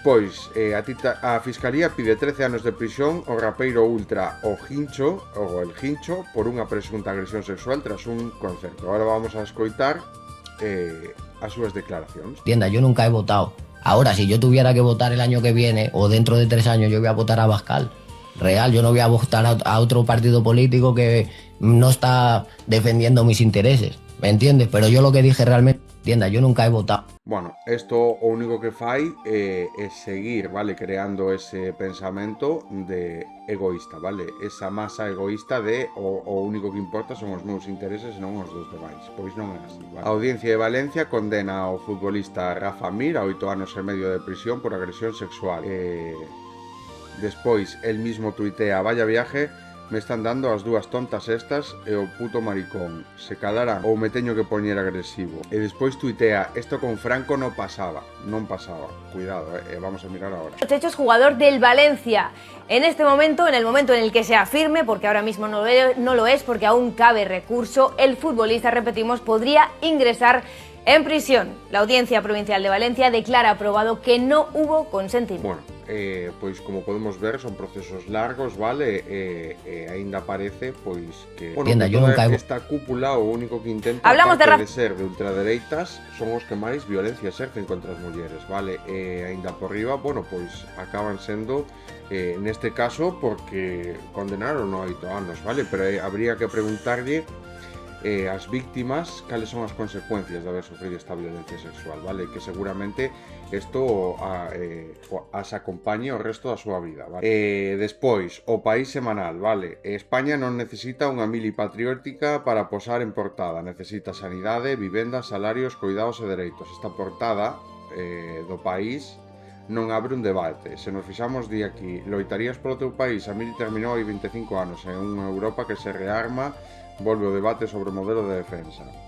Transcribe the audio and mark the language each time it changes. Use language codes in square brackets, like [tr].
[gl] Despois, a Fiscalía pide 13 anos de prisión ao rapeiro ultra o El Hincho por unha presunta agresión sexual tras un concerto. [es] Ahora vamos a [gl] escoitar as súas declaracións. [es] Entienda, yo nunca he votado. Ahora, si yo tuviera que votar el año que viene o dentro de 3 años, yo voy a votar a Abascal. Real, yo no voy a votar a otro partido político que no está defendiendo mis intereses, ¿me entiendes? Pero yo lo que dije realmente, entienda, yo nunca he votado. [gl] Bueno, esto o único que fai é seguir, vale, creando ese pensamento de egoísta, vale? Esa masa egoísta de o único que importa son os meus intereses e non os dos demais. Pois non é así, vale? A Audiencia de Valencia condena ao futbolista Rafa Mir a 8 anos e medio de prisión por agresión sexual. [es] Despois, el mismo tuitea, vaya viaje, me están dando [gl] as dúas tontas estas e o puto maricón. Se calarán ou me teño que poñer agresivo. E despois tuitea, esto con Franco non pasaba. [es] Cuidado, vamos a mirar ahora. Los hechos, jugador del Valencia. En este momento, en el momento en el que sea firme, porque ahora mismo no lo es, porque aún cabe recurso, el futbolista, repetimos, podría ingresar en prisión. La Audiencia Provincial de Valencia declara aprobado que no hubo consentimiento. [gl] Bueno, pois como podemos ver son procesos largos, vale? Aínda parece pois que, bueno, [es] Entienda, que yo nunca [gl] esta cúpula o único que intenta, [es] Hablamos [gl] aparte de ser de ultradereitas, son os que máis violencia exercen contra as mulleres, vale? Aínda por riba, bueno, pois acaban sendo neste caso porque condenaron a 8 anos, vale? Pero habría que preguntarlle as víctimas cales son as consecuencias de haber sufrido esta violencia sexual, vale? Que seguramente isto as acompañe o resto da súa vida, vale? Despois, o País semanal, vale? España non necesita unha mili patriótica para posar en portada, necesita sanidade, vivenda, salarios, coidados e dereitos. Esta portada do País non abre un debate. Se nos fixamos di aquí, loitarías polo teu país, a mili terminou hai 25 anos en unha Europa que se rearma, volve o debate sobre o modelo de defensa.